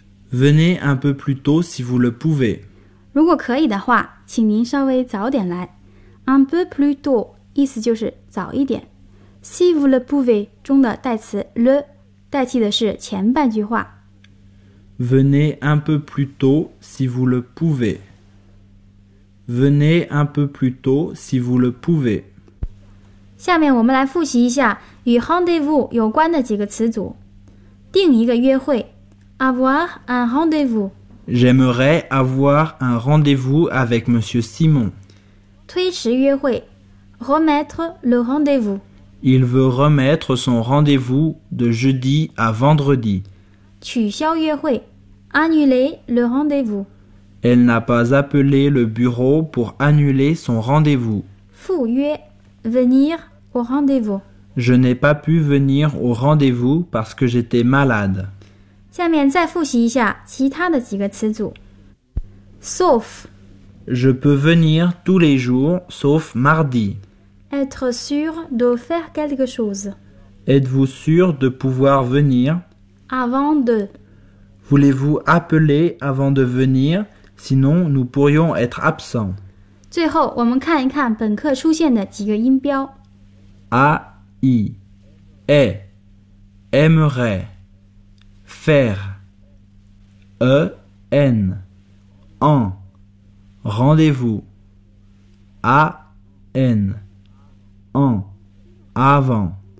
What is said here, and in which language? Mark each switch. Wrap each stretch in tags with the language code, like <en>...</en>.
<fr>Venez un peu plus tôt si vous le pouvez.</fr> <zh>如果可以的话，请您稍微早点来。</zh> <fr>Un peu plus tôt</fr> <zh>意思就是早一点。</zh> <fr>Si vous le pouvez</fr> <zh>中的代词 le 代替的是前半句话。</zh> <fr>Venez un peu plus tôt si vous le pouvez. Venez un peu plus tôt si vous le pouvez.</fr> <zh>下面我们来复习一下与 rendez-vous 有关的几个词组。定一个约会 ，</zh> <fr>avoir un rendez-vous。 J'aimerais avoir un rendez-vous avec M. Simon.</fr> <zh>推迟约会</zh> <fr>Remettre le rendez-vous. Il veut remettre son rendez-vous de jeudi à vendredi.</fr> <zh>取消约会</zh> <fr>Annuler le rendez-vous. Elle n'a pas appelé le bureau pour annuler son rendez-vous.</fr> <zh>赴约</zh> <fr>Venir au rendez-vous. Je n'ai pas pu venir au rendez-vous parce que j'étais malade.</fr> <zh>下面再复习一下其他的几个词组。</zh> <fr>Sauf Je peux venir tous les jours sauf mardi. Être sûr de faire quelque chose. Êtes-vous sûr de pouvoir venir? Avant de Voulez-vous appeler avant de venir? Sinon, nous pourrions être absents.</fr> <zh>最后我们看一看本课出现的几个音标。</zh> <fr>A, I, E, aimerait. Faire, E, N, en, rendez-vous, A, N, en, avant.</fr>